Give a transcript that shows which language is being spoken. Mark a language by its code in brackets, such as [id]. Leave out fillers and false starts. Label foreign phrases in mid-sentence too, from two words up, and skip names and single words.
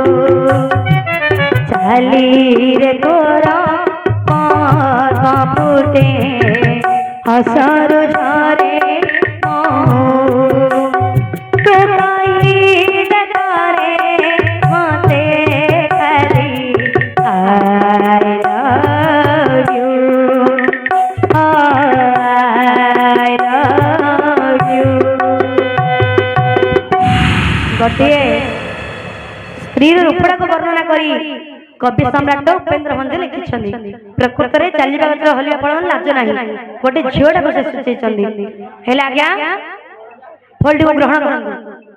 [or] ଚାଲି ରେ ତୋର ପଦ୍ମ ଫୁଟେ ହସରୁ ଝରେ ମହୁ ତୁ କହିଲେ ଥରେ ମତେ ଖାଲି I [en] love you [or] ଗୋଟିଏ ସ୍ତ୍ରୀର ରୂପଟାକୁ ବର୍ଣ୍ଣନା କରି କବି ସମ୍ରାଟ ଉପେନ୍ଦ୍ର ଭଞ୍ଜ ଲେଖିଛନ୍ତି ପ୍ରକୃତରେ ଚାଲିବା ଗଛରେ ହଲିବା ଫଳ ଲାଜ ନାହିଁ ଗୋଟେ ଝିଅଟାକୁ ସେ ସୂଚେଇଛନ୍ତି ହେଲେ ଆଜ୍ଞା ଫଳଟିକୁ ଗ୍ରହଣ କରନ୍ତୁ।